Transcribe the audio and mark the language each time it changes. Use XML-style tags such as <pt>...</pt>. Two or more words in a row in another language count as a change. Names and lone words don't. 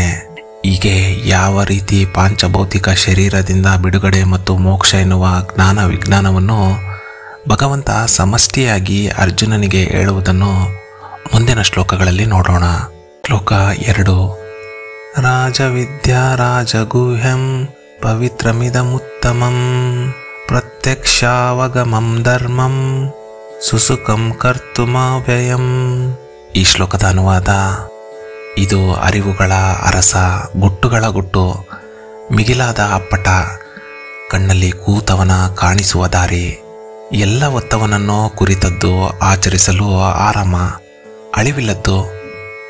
<kn>ಹೀಗೆ ಯಾವ ರೀತಿ ಪಾಂಚಭೌತಿಕ ಶರೀರದಿಂದ ಬಿಡುಗಡೆ ಮತ್ತು ಮೋಕ್ಷ ಎನ್ನುವ ಜ್ಞಾನ ವಿಜ್ಞಾನವನ್ನು ಭಗವಂತ ಸಮಷ್ಟಿಯಾಗಿ ಅರ್ಜುನನಿಗೆ ಹೇಳುವುದನ್ನು ಮುಂದಿನ ಶ್ಲೋಕಗಳಲ್ಲಿ ನೋಡೋಣ.</kn> <sa>ಶ್ಲೋಕ 2. ರಾಜವಿದ್ಯಾ ರಾಜಗುಹ್ಯಂ ಪವಿತ್ರಮಿದಮುತ್ತಮಂ ಪ್ರತ್ಯಕ್ಷಾವಗಮಂ ಧರ್ಮಂ ಸುಸುಖಂ ಕರ್ತುಮವ್ಯಯಂ.</sa> <kn>ಈ ಶ್ಲೋಕದ ಅನುವಾದ: ಇದು ಅರಿವುಗಳ ಅರಸ, ಗುಟ್ಟುಗಳ ಗುಟ್ಟು, ಮಿಗಿಲಾದ ಅಪ್ಪಟ, ಕಣ್ಣಲ್ಲಿ ಕೂತವನ ಕಾಣಿಸುವ ದಾರಿ, ಎಲ್ಲ ಒತ್ತವನನ್ನು ಕುರಿತದ್ದು, ಆಚರಿಸಲು ಆರಾಮ, ಅಳಿವಿಲ್ಲದ್ದು,</kn>